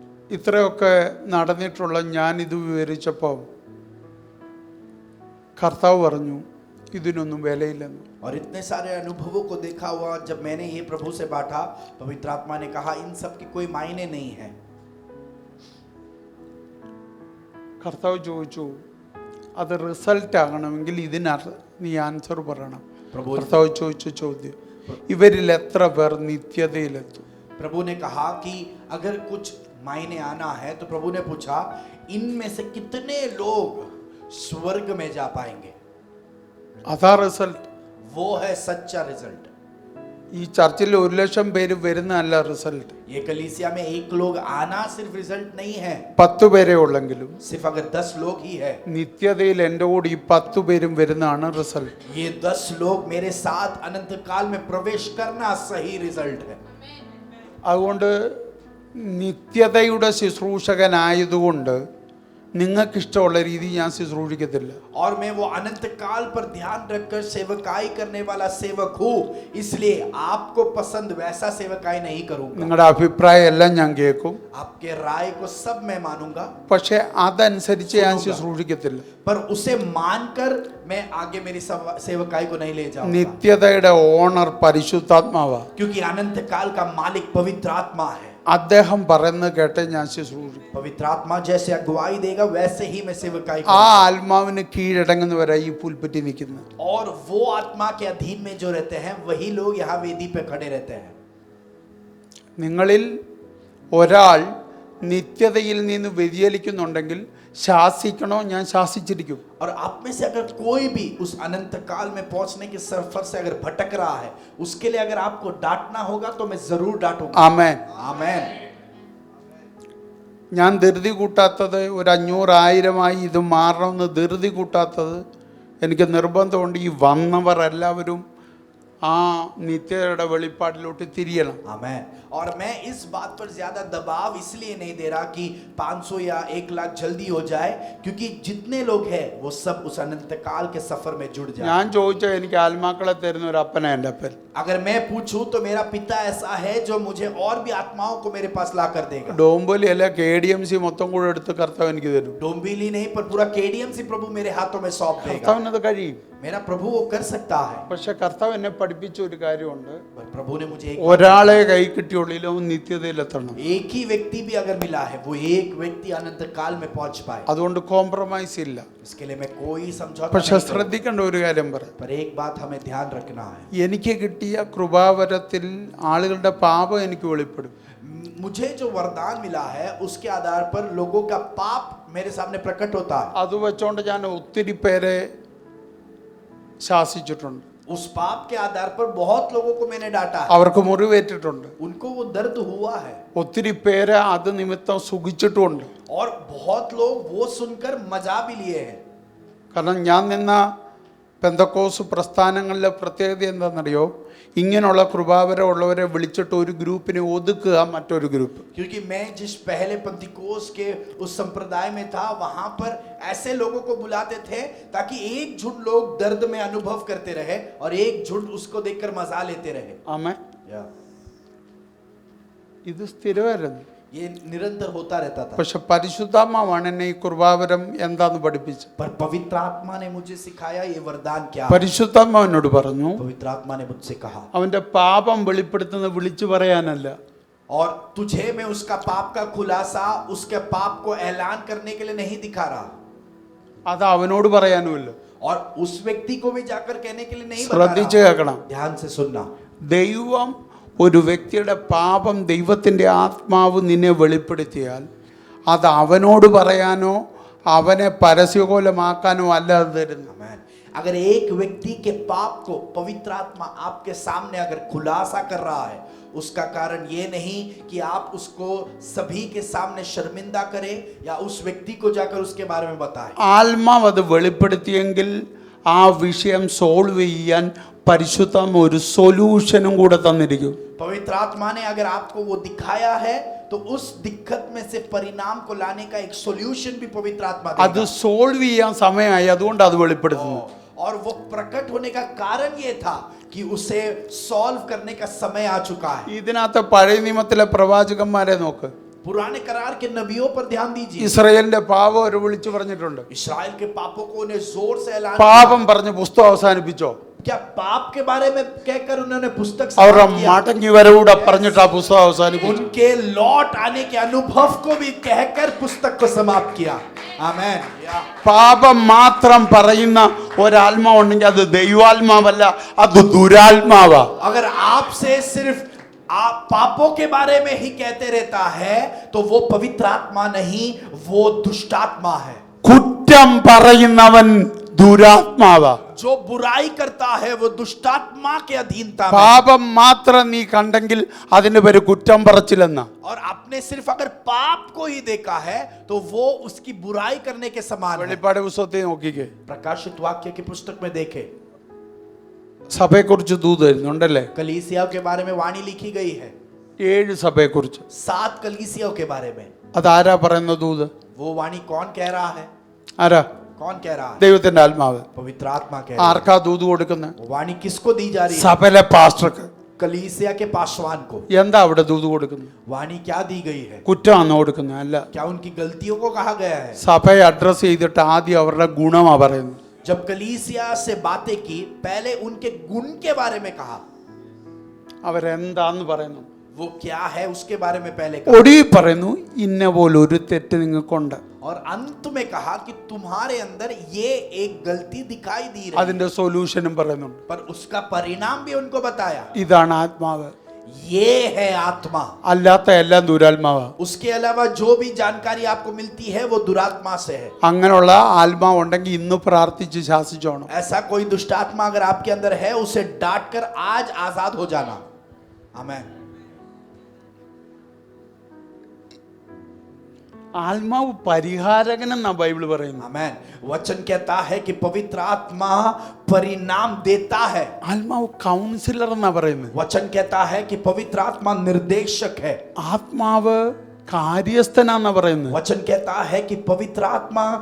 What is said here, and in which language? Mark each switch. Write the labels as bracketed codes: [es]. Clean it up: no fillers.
[ml] ഇത്രയൊക്കെ നടന്നിട്ടുള്ള ഞാനിത് വിവരിച്ചപ്പോൾ കർത്താവ് പറഞ്ഞു ഇതിനൊന്നും വിലയില്ലെന്ന്. [hi] और इतने सारे अनुभवों को देखा हुआ जब मैंने ये प्रभु से बांटा, पवित्र आत्मा ने कहा इन सब की कोई मायने नहीं है. [ml] കർത്താവ് ചോദിച്ചു അത് റിസൾട്ട് ആകണമെങ്കിൽ നീ ആൻസർ പറയണം. പ്രഭു കർത്താവ് ചോദിച്ച ചോദ്യം ഇവരിൽ എത്ര പേർ നിത്യതയിലെത്തും? [hi] प्रभु ने कहा कि अगर कुछ मायने आना है तो प्रभु ने पूछा इनमें से कितने लोग स्वर्ग में जा पाएंगे। [ml] അതാ റിസൾട്ട്. [hi] वो है सच्चा रिजल्ट। [ml] ഈ ചർച്ചിൽ 1,00,000 പേര് വരുന്നതല്ല റിസൾട്ട്. [hi] ये कलीसिया में 1 लोग आना सिर्फ रिजल्ट नहीं है। [ml] 10 പേരെ ഉള്ളെങ്കിലും [hi] सिर्फ अगर 10 लोग ही है, [ml] നിത്യതയിൽ എൻ്റെ കൂടെ ഈ 10 പേരും വരുന്നതാണ് റിസൾട്ട്. [hi] ये 10 लोग मेरे साथ अनंत काल में प्रवेश करना सही रिजल्ट है। [ml] അതുകൊണ്ട് നിത്യതയുടെ ശുശ്രൂഷകനായതുകൊണ്ട് നിങ്ങൾക്കിഷ്ടമുള്ള രീതി ഞാൻ ശുശ്രൂഷിക്കത്തില്ല. [hi] और मैं वो अनंत काल पर ध्यान रखकर सेवकाई करने वाला सेवक हूँ, इसलिए आपको पसंद वैसा सेवकाई नहीं करूंगा। [ml] നിങ്ങളുടെ അഭിപ്രായം എല്ലാം ഞാൻ കേൾക്കും, [hi] आपके राय को सब मैं मानूंगा, [ml] പക്ഷെ അതനുസരിച്ച് ഞാൻ ശുശ്രൂഷിക്കത്തില്ല. [hi] पर उसे मानकर मैं आगे मेरी सेवकाई को नहीं ले जाऊंगा। [ml] നിത്യതയുടെ ഓണർ പരിശുദ്ധാത്മാവാ. [hi] क्योंकि अनंत काल का मालिक पवित्र आत्मा है। [ml] അദ്ദേഹം പറയുന്നത് കേട്ട് ഞാൻ ശുശ്രൂഷിക്കും. [hi] पवित्र आत्मा जैसे अगुवाई देगा वैसे ही मैं सेवकाई ആ करूंगा। [ml] ആത്മാവിന് കീഴടങ്ങുന്നവരാ ഈ പുൽപ്പറ്റി നിൽക്കുന്നത്. [hi] और वो आत्मा के अधीन में जो रहते हैं वही लोग यहाँ वेदी पे खड़े रहते हैं। [ml] നിങ്ങളിൽ ഒരാൾ നിത്യതയിൽ നിന്ന് വ്യതിചലിക്കുന്നുണ്ടെങ്കിൽ ശാസിക്കണോ? ഞാൻ ശാസിച്ചിരിക്കും. [hi] और आप में से अगर कोई भी उस अनंत काल में पहुंचने के सफर से अगर भटक रहा है, उसके लिए अगर आपको डांटना होगा तो मैं जरूर डांटूंगा। [ml] ആമേൻ. [hi] आमेन। [ml] ഞാൻ ധൃതി കൂട്ടാത്തത് 500,000 ഇത് മാറണമെന്ന് ധൃതി കൂട്ടാത്തത് എനിക്ക് നിർബന്ധമുണ്ട്. ഈ വന്നവർ എല്ലാവരും ആ നിത്യതയുടെ വെളിപ്പാടിലോട്ട് തിരിയണം. [hi] आमेन। और मैं इस बात पर ज्यादा दबाव इसलिए नहीं दे रहा कि 500 या 1 लाख जल्दी हो जाए, क्योंकि जितने लोग हैं वो सब उस अनंत काल के सफर में जुड़ जाए। [ml] ഞാൻ ചോദിച്ചാൽ എനിക്ക് ആത്മാക്കളെ തരുന്ന ഒരു അപ്പനാ എൻ്റെ അപ്പൻ. [hi] अगर मैं पूछूं तो मेरा पिता ऐसा है जो मुझे और भी आत्माओं को मेरे पास ला कर देगा। [ml] ഡോംബോലി അല്ല KDMC മൊത്തം കൂടെ എടുത്ത് കർത്താവ് എനിക്ക് തരും. [hi] डोंबिवली नहीं पर पूरा KDMC प्रभु मेरे हाथों में सौंप देगा। [ml] കർത്താവിനത് കഴിയും. [hi] मेरा प्रभु वो कर सकता है। [ml] പക്ഷെ കർത്താവ് എന്നെ പഠിപ്പിച്ച ഒരു കാര്യമുണ്ട്. [hi] पर प्रभु ने मुझे [ml] ഒരാളെ കൈ കിട്ടിയുള്ളിൽ അവൻ നിത്യതയിലെത്തണം. [hi] एक ही व्यक्ति भी अगर मिला है वो एक व्यक्ति अनंत काल में पहुंच पाए, [ml] അതുകൊണ്ട് കോംപ്രമൈസ് ഇല്ല. [hi] इसके लिए मैं कोई समझौता [ml] പക്ഷെ [hi] नहीं करूंगा। [ml] ശ്രദ്ധിക്കേണ്ട ഒരു കാര്യം പറയാം. [hi] पर एक बात हमें ध्यान रखना है, [ml] എനിക്ക് കിട്ടിയ കൃപാവരത്തിൽ ആളുകളുടെ പാപം എനിക്ക് വെളിപ്പെടും. [hi] मुझे जो वरदान मिला है उसके आधार पर लोगों का पाप मेरे सामने प्रकट होता है। [ml] അത് വെച്ചോണ്ട് ഞാൻ ഒത്തിരി പേരെ ശാസിച്ചിട്ടുണ്ട്. [hi] उस पाप के आधार पर बहुत लोगों को मैंने डांटा है, [ml] അവർക്ക് മുറിവേറ്റിട്ടുണ്ട്. [hi] उनको वो दर्द हुआ है। [ml] ഒത്തിരി പേരെ അത് നിമിത്തം സുഖിച്ചിട്ടുമുണ്ട്. [hi] और बहुत लोग वो सुनकर मजा भी लिए हैं। [ml] കാരണം ഞാൻ നിന്ന പെന്തക്കോസ് പ്രസ്ഥാനങ്ങളിലെ പ്രത്യേകത എന്താണെന്നറിയോ? ഇങ്ങനെയുള്ള കൃപാവരം ഉള്ളവരെ വിളിച്ചിട്ട് ഒരു ഗ്രൂപ്പിനെ ഒതുക്കുക, മറ്റൊരു ഗ്രൂപ്പ്. [hi] क्योंकि मैं जिस पहले पंतिकोस के उस संप्रदाय में था, वहां पर ऐसे लोगों को बुलाते थे ताकि एक झुंड लोग दर्द में अनुभव करते रहे और एक झुंड उसको देखकर मजा लेते रहे। [ml] ആമേൻ. ഇത് സ്ഥിരമായിരുന്നു. [hi] ये निरंतर होता रहता था। [ml] പക്ഷെ പരിശുദ്ധാത്മാവാണ് എന്നെ ഈ കൃപാവരം എന്താന്ന് പഠിപ്പിച്ചത്. [hi] पर पवित्र आत्मा ने मुझे सिखाया ये वरदान क्या है। [ml] പരിശുദ്ധാത്മാവ് എന്നോട് പറഞ്ഞു, [hi] पवित्र आत्मा ने मुझसे कहा, [ml] അവന്റെ പാപം വെളിപ്പെടുത്തുന്ന വിളിച്ചു പറയാനല്ല, [hi] और तुझे मैं उसका पाप का खुलासा, उसके पाप को ऐलान करने के लिए नहीं दिखा रहा, [ml] അത് അവനോട് പറയാനുമല്ല. [hi] और उस व्यक्ति को भी जाकर कहने के लिए नहीं बता [ml] ശ്രദ്ധിച്ച് [hi] रहा। [ml] കേൾക്കണം. [hi] ध्यान से सुनना। [ml] ദൈവം ഒരു വ്യക്തിയുടെ പാപം ദൈവത്തിൻ്റെ ആത്മാവ് നിന്നെ വെളിപ്പെടുത്തിയാൽ അത് അവനോട് പറയാനോ അവനെ പരസ്യകോലമാക്കാനോ അല്ല അത് തരുന്നു. [hi] अगर एक व्यक्ति के पाप को पवित्र आत्मा आपके सामने अगर खुलासा कर रहा है, उसका कारण ये नहीं कि आप उसको सभी के सामने शर्मिंदा करें या उस व्यक्ति को जाकर उसके बारे में बताएं। [ml] ആത്മാവ് അത് വെളിപ്പെടുത്തിയെങ്കിൽ ആ വിഷയം സോൾവ് ചെയ്യാൻ പരിശുദ്ധാത്മ ഒരു സൊല്യൂഷനും കൂടെ തന്നിരിക്കും. [hi] पवित्र आत्मा ने अगर आपको वो दिखाया है तो उस दिक्कत में से परिणाम को लाने का एक सॉल्यूशन भी पवित्र आत्मा [ml] അത് [hi] देगा। [ml] സോൾവ് ചെയ്യാൻ സമയമായി, അതുകൊണ്ട് അത് വെളിപ്പെടുത്തുന്നു. [hi] और वो प्रकट होने का कारण ये था कि उसे सॉल्व करने का समय आ चुका है। [ml] ഇതിനകത്ത് പഴയ നിയമത്തിലെ പ്രവാചകന്മാരെ നോക്ക്. [hi] पुराने करार के नबियों पर ध्यान दीजिए। [ml] ഇസ്രായേലിന്റെ പാപം അവർ വിളിച്ചു പറഞ്ഞിട്ടുണ്ട്. [hi] इस्राएल के पापों को उन्हें जोर से ऐलान [ml] പാപം പറഞ്ഞ് പുസ്തകം അവസാനിപ്പിച്ചോ? [hi] क्या पाप के बारे में कहकर उन्होंने पुस्तक [ml] അവരുടെ [hi] समाप्त किया? [ml] മടങ്ങി വരവൂടെ പറഞ്ഞിട്ട് ആ പുസ്തകം അവസാനിപ്പിച്ചു. [hi] उनके लौट आने के अनुभव को भी कहकर पुस्तक को समाप्त किया। आमेन। [ml] പാപം മാത്രം പറയുന്ന ഒരാത്മാവുണ്ടെങ്കിൽ അത് ദൈവാത്മാവല്ല, അത് ദുരാത്മാവാ. [hi] अगर आपसे सिर्फ आप पापों के बारे में ही कहते रहता है तो वो पवित्र आत्मा नहीं, वो दुष्ट आत्मा है. [ml] കുറ്റം പറയുന്നവൻ ദുരാത്മാവാ. [hi] जो बुराई करता है वो दुष्टात्मा के अधीनता में. [ml] പാപം മാത്രം നീ കണ്ടെങ്കിൽ അതിന് പേര് കുറ്റം പറച്ചില്ലെന്ന. [hi] और आपने सिर्फ अगर पाप को ही देखा है तो वो उसकी बुराई करने के समान है. [ml] വെളിപ്പാട് പുസ്തകത്തിൽ നോക്കിക്കേ, [hi] प्रकाशित वाक्य की पुस्तक में देखे [ml] സഭയെക്കുറിച്ച് ദൂത് വരുന്നുണ്ടല്ലേ? [hi] कलीसियाओं के बारे में वाणी लिखी गई है. [ml] 7 സഭയെക്കുറിച്ച്. [hi] 7 कलीसियाओं के बारे में. [ml] അതാരാ പറയുന്ന ദൂത്? [hi] वो वाणी कौन कह रहा है? [ml] ആരാ? [hi] कौन कह रहा है? [ml] ദൈവത്തിന്റെ ആത്മാവ്. [hi] पवित्र आत्मा कह रहा है. [ml] ആർക്കാ ദൂത് കൊടുക്കുന്നത്? [hi] वो वाणी किसको दी जा रही है? [ml] സഭയിലെ പാസ്റ്റർക്ക്. [hi] कलीसिया के पासवान को. [ml] എന്താ അവിടെ ദൂത് കൊടുക്കുന്നത്? [hi] वाणी क्या दी गई है? [ml] കുറ്റമാണോ കൊടുക്കുന്നത്? അല്ല, [hi] क्या उनकी गलतियों को कहा गया है? [ml] സഭയെ അഡ്രസ് ചെയ്തിട്ട് ആദ്യം അവരുടെ ഗുണമാ പറയുന്നത്. [hi] जब कलीसिया से बातें की पहले उनके गुण के बारे में कहा. [ml] അവരെന്താന്ന് പറയുന്നു? [hi] वो क्या है उसके बारे में पहले कहा. [ml] ഒടുവിൽ പറയുന്നു ഇന്ന പോലെ ഒരു തെറ്റ് നിങ്ങൾക്കുണ്ട്. [hi] और अंत में कहा कि तुम्हारे अंदर ये एक गलती दिखाई दी रही है. [ml] അതിന്റെ സൊല്യൂഷനും പറയുന്നുണ്ട്. [hi] पर उसका परिणाम भी उनको बताया. [ml] ഇതാണ് ആത്മാവ്. [hi] ये है आत्मा. [ml] അല്ലാത്ത എല്ലാം ദുരാത്മാവാ. [hi] उसके अलावा जो भी जानकारी आपको मिलती है वो दुरात्मा से है. [ml] അങ്ങനെയുള്ള ആത്മാവ് ഉണ്ടെങ്കിൽ ഇന്ന് പ്രാർത്ഥിച്ച് ശാസിച്ചോണം. [hi] ऐसा कोई दुष्ट आत्मा अगर आपके अंदर है उसे डांट कर आज आजाद हो जाना. आमीन. [ml] ആത്മാവ് പരിഹാരകനെന്നാ ബൈബിൾ പറയുന്നത്. [hi] आमीन. वचन कहता है कि पवित्र आत्मा परिणाम देता है. [ml] ആത്മാവ് കൗൺസിലർ എന്നാ പറയുന്നത്. [hi] वचन कहता है कि पवित्र आत्मा निर्देशक है. [ml] ആത്മാവ് കാര്യസ്ഥനാന്നാ പറയുന്നത്. [hi] वचन कहता है कि पवित्र आत्मा